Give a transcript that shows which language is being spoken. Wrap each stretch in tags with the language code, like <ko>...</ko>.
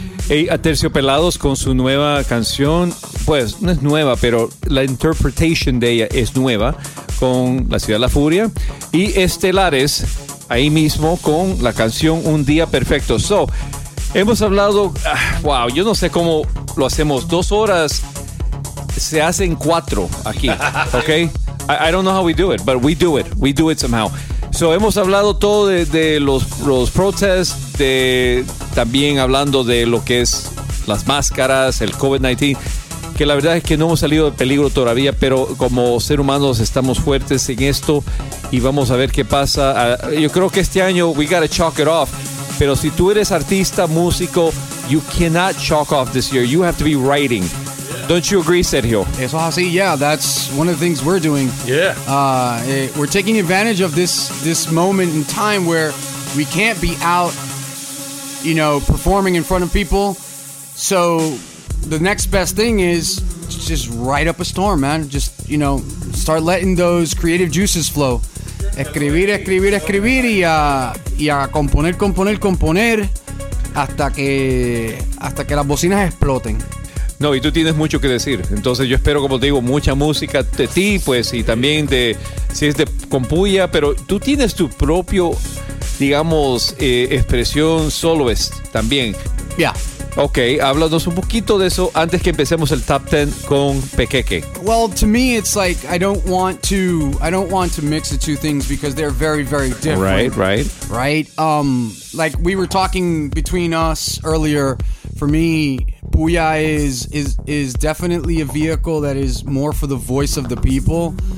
<es>Hey, Aterciopelados con su nueva canción, pues no es nueva, pero la interpretation de ella es nueva, con La Ciudad de la Furia. Y Estelares, ahí mismo, con la canción Un Día Perfecto. So, hemos hablado, wow, yo no sé cómo lo hacemos, 2 horas se hacen 4 aquí, ok.</es> <en>I don't know how we do it, but we do it somehow.</en> <es>So, hemos hablado todo de los protests, de también hablando de lo que es las máscaras, el COVID-19, que la verdad es que no hemos salido de peligro todavía, pero como ser humanos estamos fuertes en esto y vamos a ver qué pasa. Yo creo que este año</es> <en>we gotta chalk it off,</en> <es>pero si tú eres artista, músico,</es> <en>you cannot chalk off this year, you have to be writing. Don't you agree, Sergio?</en> <es>Eso es así.</es> <en>Yeah, that's one of the things we're doing. Yeah. We're taking advantage of this moment in time where we can't be out, you know, performing in front of people. So the next best thing is to just write up a storm, man. Just, you know, start letting those creative juices flow.</en> <es>Escribir, escribir, escribir y a componer, componer, componer hasta que las bocinas exploten. No, y tú tienes mucho que decir. Entonces yo espero, como te digo, mucha música de ti, pues, y también de, si es de Compuya, pero tú tienes tu propio, digamos, expresión soloist también. Ya. Yeah. Ok, háblanos un poquito de eso antes que empecemos el Top 10 con Pequeque.</es> <en>Well, to me, it's like, I don't want to mix the two things because they're very, very different. Right, right. Right? Like, we were talking between us earlier, for me, Puya is definitely a vehicle that is more for the voice of the people.</en>